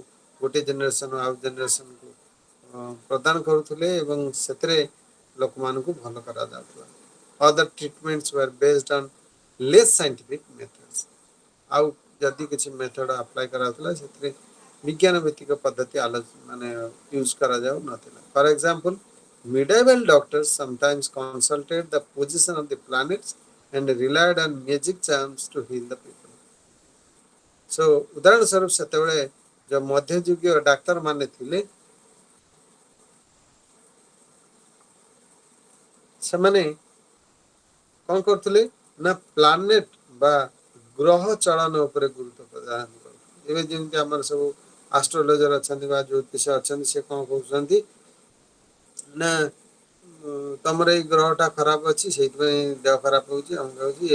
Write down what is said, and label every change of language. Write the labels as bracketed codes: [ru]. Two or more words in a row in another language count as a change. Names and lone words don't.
[or] ଗୋଟେ ଜେନେରେସନ ଆଉ ଜେନେରେସନ କୁ ପ୍ରଦାନ କରୁଥିଲେ ଏବଂ ସେଥିରେ ଲୋକ ମାନ କୁ ଭଲ କରା ଯାଉଥିଲା ଅଦର [en] treatments were based on less scientific methods [or] ଆଉ ଯଦି କିଛି ମେଥଡ ଆପ୍ଲାଇ କରା ଯାଉଥିଲା ସେଥିରେ ବିଜ୍ଞାନ ଭିତ୍ତିକ ପଦ୍ଧତି ମାନେ ୟୁଜ କରା ଯାଉ ନଥିଲା [en] for example medieval doctors sometimes consulted the position of the planets and relied on magic charms to heal the people so [or] ଉଦାହରଣ ସ୍ୱରୂପ ସେତେବେଳେ ଯୋ ମଧ୍ୟଯୁଗୀୟ ଡାକ୍ତର ମାନେ ଥିଲେ ସେ ମାନେ କଣ କରୁଥିଲେ ନା ପ୍ଲାନେଟ ବା ଗ୍ରହ ଚଳନ ଉପରେ ଗୁରୁତ୍ୱ ପ୍ରଦାନ କରି ଏବେ ଯେମିତି ଆମର ସବୁ ଏଷ୍ଟ୍ରୋଲଜର ଅଛନ୍ତି ବା ଜ୍ୟୋତିଷ ଅଛନ୍ତି ସେ କଣ କହୁଛନ୍ତି ନା ତୁମର ଗ୍ରହଟା ଖରାପ ଅଛି ସେଥି ଦେହ ଖରାପ ହେଉଛି ଆମେ କହୁଛୁ ଏ